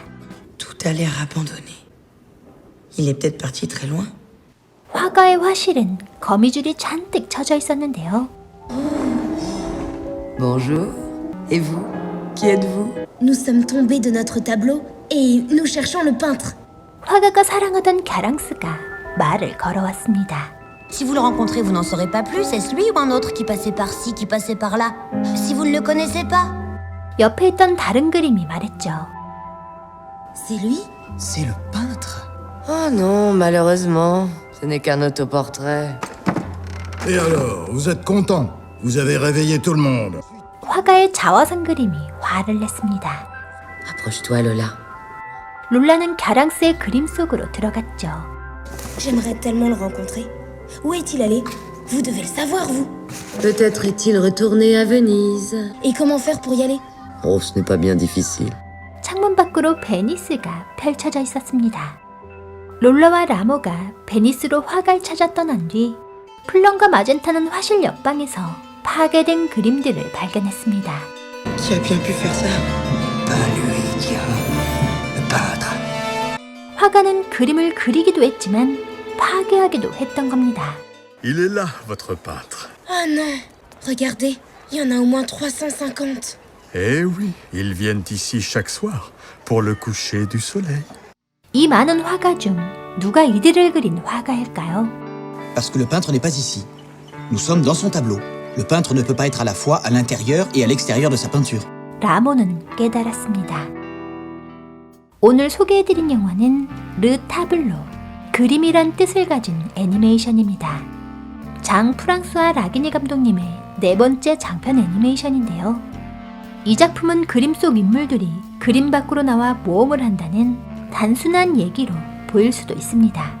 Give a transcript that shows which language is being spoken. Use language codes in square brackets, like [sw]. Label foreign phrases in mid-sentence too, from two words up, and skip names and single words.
[fr] Tout a l'air abandonné. Il est peut-être parti très loin. [ko] 화가의 화실은 거미줄이 잔뜩 쳐져 있었는데요. [fr] Bonjour. Et vous? Qui êtes-vous? Nous sommes tombés de notre tableau et nous cherchons le peintre. [ko] 화가가 사랑하던 갸랑스가 말을 걸어왔습니다. [fr] Si vous le rencontrez, vous n'en saurez pas plus. Est-ce lui ou un autre qui passait par-ci, qui passait par-là? Si vous ne le connaissez pas. [ko] 옆에 있던 다른 그림이 말했죠. [fr] C'est lui? C'est le peintre. Oh non, malheureusement. Ce n'est qu'un autoportrait. Et alors, vous êtes content? Vous avez réveillé tout le monde. [ko] 화가의 자화상 그림이 화를 냈습니다. [fr] Approche-toi, Lola. [ko] 롤라는 갸랑스의 그림 속으로 들어갔죠. [fr] J'aimerais tellement le rencontrer. Où est-il allé? Vous devez le savoir, vous. Peut-être est-il retourné à Venise. Et comment faire pour y aller? Oh, ce n'est pas bien difficile. [ko] 창문 밖으로 베니스가 펼쳐져 있었습니다. 롤라와 라모가 베니스로 화가를 찾아 떠난 뒤 플럼과 마젠타는 화실 옆방에서 파괴된 그림들을 발견했습니다. [fr] Qui a bien pu faire ça? Pas lui, Diane. Le peintre. [ko] 화가는 그림을 그리기도 했지만 파괴하기도 했던 겁니다. [fr] Il est là, votre peintre. Oh non. Regardez, il y en a au moins 350. Eh oui, ils viennent ici chaque soir pour le coucher du soleil. [ko] 이 많은 화가 중 누가 이들을 그린 화가일까요? [fr] Parce que le peintre n'est pas ici. Nous sommes dans son tableau. Le peintre ne peut pas être à la fois à l'intérieur et à l'extérieur de sa peinture. [ko] 라모는 깨달았습니다. 오늘 소개해드린 영화는 르 타블로, 그림이란 뜻을 가진 애니메이션입니다. 장 프랑스와 라기니 감독님의 네 번째 장편 애니메이션인데요. 이 작품은 그림 속 인물들이 그림 밖으로 나와 모험을 한다는 단순한 얘기로 보일 수도 있습니다.